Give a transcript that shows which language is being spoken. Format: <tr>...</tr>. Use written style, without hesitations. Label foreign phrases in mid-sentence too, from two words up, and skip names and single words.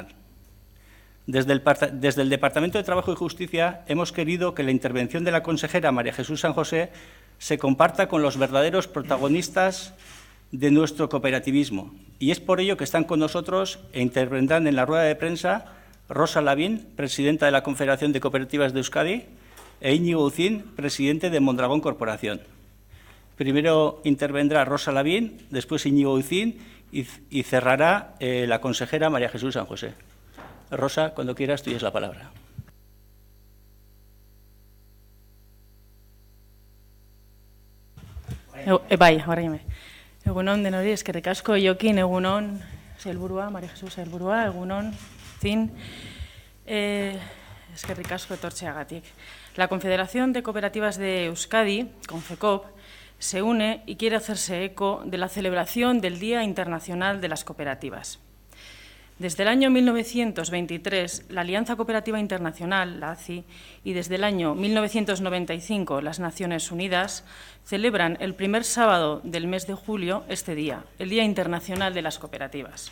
<es>Desde el Departamento de Trabajo y Justicia hemos querido que la intervención de la consejera María Jesús San José se comparta con los verdaderos protagonistas de nuestro cooperativismo, y es por ello que están con nosotros e intervendrán en la rueda de prensa Rosa Labin, presidenta de la Confederación de Cooperativas de Euskadi, e Iñigo Uzin, presidente de Mondragon Corporación. Primero intervendrá Rosa Labin, después Iñigo Uzin y cerrará la consejera María Jesús San José. Rosa, cuando quieras, tú tienes la palabra.</es> <eu>Bai, horreime. Egunon denori, eskerrik asko, Jokin, egunon, sailburua, Maria Jesús sailburua, egunon, Zin, eskerrik asko etortzeagatik.</eu> <es>La Confederación de Cooperativas de Euskadi, Confecop, se une y quiere hacerse eco de la celebración del Día Internacional de las Cooperativas. Desde el año 1923, la Alianza Cooperativa Internacional, la ACI, y desde el año 1995, las Naciones Unidas, celebran el primer sábado del mes de julio este día, el Día Internacional de las Cooperativas.</es>